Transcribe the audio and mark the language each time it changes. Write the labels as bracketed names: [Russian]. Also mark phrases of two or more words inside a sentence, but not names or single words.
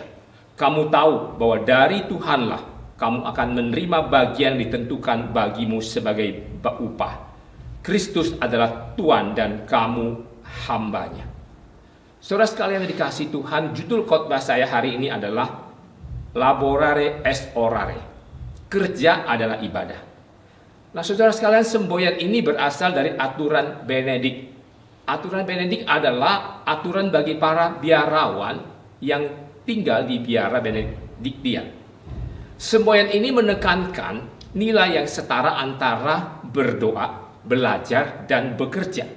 [Indonesian] Kamu tahu bahwa dari Tuhanlah kamu akan menerima bagian ditentukan bagimu sebagai upah. Kristus adalah Tuhan dan kamu hambanya. Saudara sekalian yang dikasihi Tuhan, judul khotbah saya hari ini adalah [Latin] Laborare est orare. [Indonesian] Kerja adalah ibadah. Nah saudara sekalian, semboyan ini berasal dari aturan Benedik. Aturan Benedik adalah aturan bagi para biarawan yang tinggal di biara Benediktian. Semboyan ini menekankan nilai yang setara antara berdoa, belajar, dan bekerja.